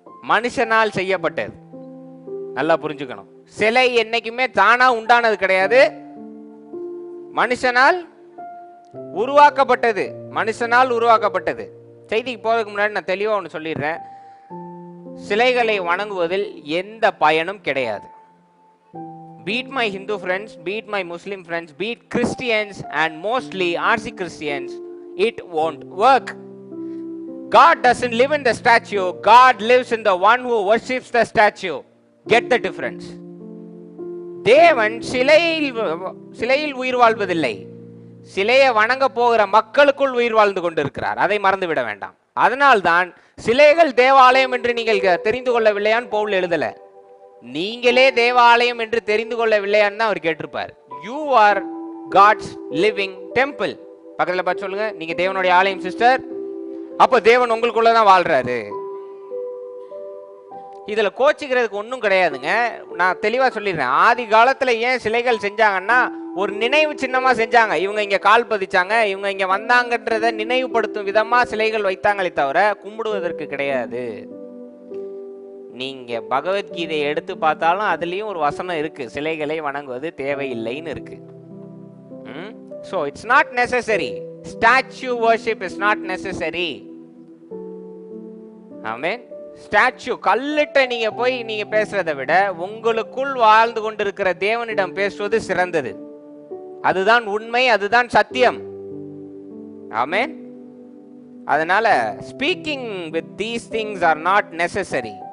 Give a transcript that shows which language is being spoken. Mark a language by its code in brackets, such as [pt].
[ta] மனுஷனால் செய்யப்பட்டது. நல்லா புரிஞ்சுக்கணும், சிலை என்னைக்குமே தானா உண்டானது கிடையாது, மனுஷனால் உருவாக்கப்பட்டது. மனுஷனால் உருவாக்கப்பட்டது. செய்திக்கு போறதுக்கு முன்னாடி நான் தெளிவா ஒன்று சொல்லிடுறேன். சிலைகளை வணங்குவதில் எந்த பயனும் கிடையாது. [en] Beat my Hindu friends, beat my Muslim friends, beat Christians and mostly RC Christians, it won't work. God doesn't live in the statue. God lives in the one who worships the statue. Get the difference. [ta] தேவன் சிலையில் உயிர் வாழ்வதில்லை, சிலையை வணங்க போகிற மக்களுக்குள் உயிர் வாழ்ந்து கொண்டிருக்கிறார். அதை மறந்து விட வேண்டாம். அதனால்தான் சிலைகள் தேவாலயம் என்று நீங்கள் தெரிந்து கொள்ளவில்லையான்னு பவுல் எழுதல. நீங்களே தேவாலயம் என்று தெரிந்து கொள்ளவில்லையான்னு அவர் கேட்டிருப்பார். You are God's living temple. பக்கத்துல பார்த்து சொல்லுங்க, நீங்க தேவனுடைய ஆலயம் சிஸ்டர். அப்ப தேவன் உங்களுக்குள்ளதான் வாழ்றாரு. இதுல கோச்சிக்கிறதுக்கு ஒன்றும் கிடையாதுங்க. நான் தெளிவா சொல்லிடுறேன். ஆதி காலத்துல ஏன் சிலைகள் செஞ்சாங்கன்னா ஒரு நினைவு சின்னமா செஞ்சாங்க. இவங்க இங்க கால் பதிச்சாங்க, இவங்க இங்க வந்தாங்கன்றத நினைவுபடுத்தும் விதமா சிலைகள் வைத்தாங்களே தவிர கும்பிடுவதற்கு கிடையாது. நீங்க பகவத்கீதையை எடுத்து பார்த்தாலும் அதுலயும் ஒரு வசனம் இருக்கு, சிலைகளை வணங்குவது தேவையில்லைன்னு இருக்கு. [en] So it's not necessary. Statue worship is not necessary. [ta] Amen. Statue கல்லிட்ட நீங்க போய் நீங்க பேசுறதை விட உங்களுக்குள் வாழ்ந்து கொண்டிருக்கிற தேவனிடம் பேசுவது சிறந்தது. அதுதான் உண்மை, அதுதான் சத்தியம். ஆமென். அதனால speaking with these things are not necessary.